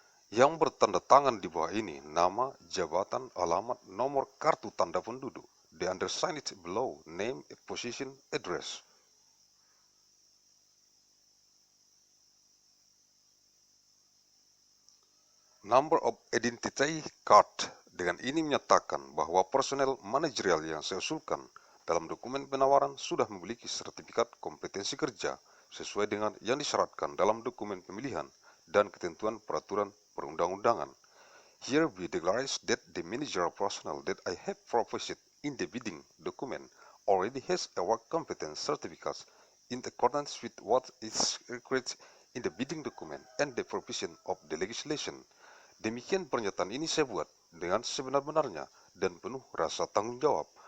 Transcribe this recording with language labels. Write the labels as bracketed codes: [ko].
[id] Yang bertanda tangan di bawah ini nama, jabatan, alamat, nomor kartu tanda penduduk. [en] The undersigned below, name, position, address. Number of identity card. [id] Dengan ini menyatakan bahwa personel manajerial yang saya usulkan dalam dokumen penawaran sudah memiliki sertifikat kompetensi kerja sesuai dengan yang disyaratkan dalam dokumen pemilihan dan ketentuan peraturan perundang-undangan. [en] Here we declares that the managerial personnel that I have proposed in the bidding document already has a work competence certificate in accordance with what is required in the bidding document and the provision of the legislation. [id] Demikian pernyataan ini saya buat dengan sebenar-benarnya dan penuh rasa tanggung jawab.